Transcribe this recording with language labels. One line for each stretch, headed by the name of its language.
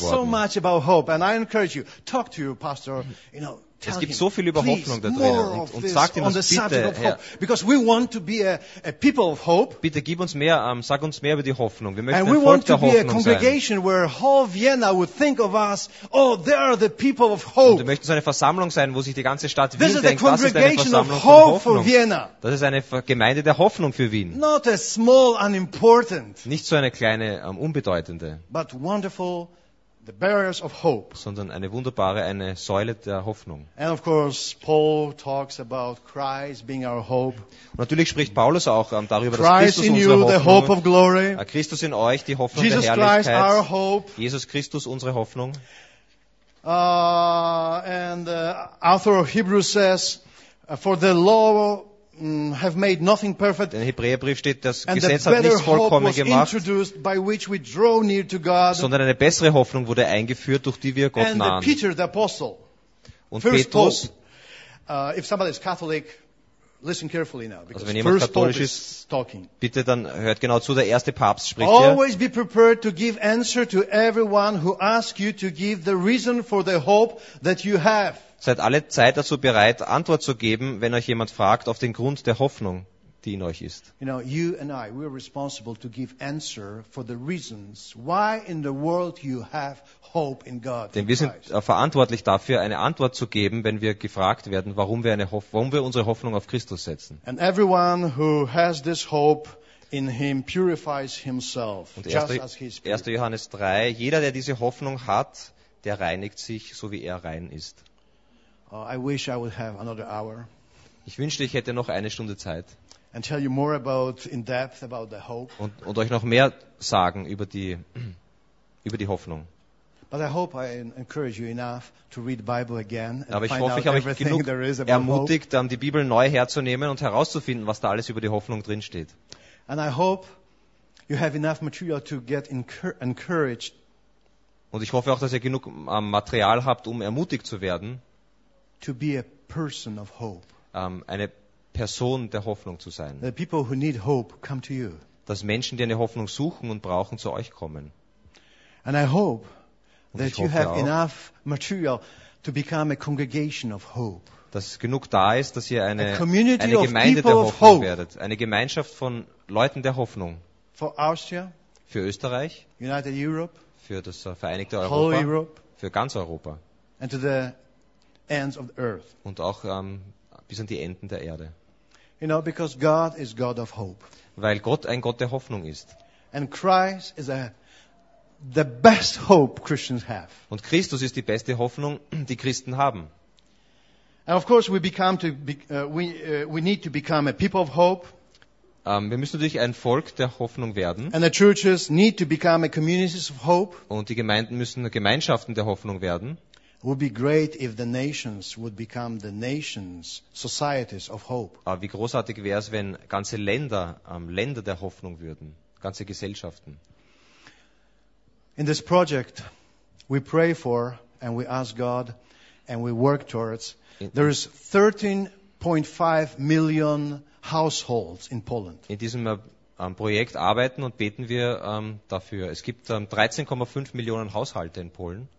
English: so much about hope, and I encourage you, talk to your pastor, you know.
German: Es gibt so viel über Hoffnung da drin. Und sagt ihm das bitte, Herr.
English: Because we want to be a people of hope.
German: Bitte gib uns mehr, sag uns mehr über die Hoffnung. Wir möchten ein Volk der Hoffnung sein.
English: And we want to be a congregation where whole Vienna would think of us, oh, they are the people of hope.
German: Und wir möchten so eine Versammlung sein, wo sich die ganze Stadt Wien denkt, das ist eine Versammlung
English: of hope for Vienna.
German: Das ist eine Gemeinde der Hoffnung für Wien.
English: Not a small unimportant.
German: Nicht so eine kleine, unbedeutende.
English: But wonderful. The barriers of hope.
German: Sondern eine wunderbare, eine Säule der Hoffnung.
English: And of course, Paul talks about Christ being our hope.
German: Und natürlich spricht Paulus auch darüber,
English: Christ
German: dass Christus unsere Hoffnung,
English: the hope of glory.
German: Christus in euch, die Hoffnung Jesus der Herrlichkeit.
English: Christ, our hope.
German: Jesus Christus, unsere Hoffnung.
English: And the author of Hebrews says, for the law have made nothing perfect.
German: Im Hebräerbrief steht, das Gesetz hat nichts vollkommen gemacht, sondern eine bessere Hoffnung wurde eingeführt, durch die wir Gott nahen.
English: And Peter, the apostle,
German: und Petrus,
English: if somebody is Catholic, listen carefully now,
German: because also wenn jemand katholisch ist,
English: talking.
German: Bitte dann hört genau zu, der erste Papst spricht
English: always
German: hier.
English: Always be prepared to give answer to everyone who asks you to give the reason for the hope that you have.
German: Seid alle Zeit dazu bereit, Antwort zu geben, wenn euch jemand fragt, auf den Grund der Hoffnung, die in euch ist.
English: You know, you and I, we are responsible to give answer for the reasons why in the world you have hope in God.
German: Denn wir sind verantwortlich dafür, eine Antwort zu geben, wenn wir gefragt werden, warum wir unsere Hoffnung auf Christus setzen.
English: And everyone who has this hope in him purifies himself, just as he is pure.
German: 1. Johannes 3, jeder, der diese Hoffnung hat, der reinigt sich, so wie er rein ist.
English: I wish I would have another hour.
German: Ich wünschte, ich hätte noch eine Stunde Zeit.
English: And tell you more about in depth about the hope.
German: Und euch noch mehr sagen über die Hoffnung.
English: But I hope I encourage you enough to read the Bible again and
German: aber ich hoffe,
English: find out
German: ich habe
English: everything
German: genug
English: there is about hope.
German: Die Bibel neu herzunehmen und herauszufinden, was da alles über die Hoffnung drin steht.
English: And I hope you have enough material to get encouraged.
German: Und ich hoffe auch, dass ihr genug Material habt, um ermutigt zu werden.
English: To be a person of hope.
German: Eine Person der Hoffnung zu sein.
English: The people who need hope come to you.
German: Dass Menschen, die eine Hoffnung suchen und brauchen, zu euch kommen.
English: And I hope that you have
German: auch,
English: enough material to become a congregation of hope.
German: Dass genug da ist, dass ihr eine Gemeinde der Hoffnung werdet, eine Gemeinschaft von Leuten der Hoffnung.
English: For Austria,
German: für Österreich,
English: United Europe,
German: für das Vereinigte Europa,
English: whole Europe,
German: für ganz Europa.
English: And to the ends of the earth.
German: Und auch bis an die Enden der Erde.
English: You know, because God is God of hope.
German: Weil Gott ein Gott der Hoffnung ist.
English: And Christ is the best hope Christians have.
German: Und Christus ist die beste Hoffnung, die Christen haben.
English: And of course we need to become a people of hope.
German: Wir müssen natürlich ein Volk der Hoffnung werden.
English: And the churches need to become a community of hope.
German: Und die Gemeinden müssen Gemeinschaften der Hoffnung werden.
English: Would be great if the nations would become the nations societies of hope.
German: Aber wie großartig wäre es, wenn ganze Länder Länder der Hoffnung würden, ganze Gesellschaften.
English: In this project we pray for and we ask God and we work towards there is 13.5 million households in Poland.
German: In diesem Projekt arbeiten und beten wir dafür. Es gibt 13,5 Millionen Haushalte in Polen.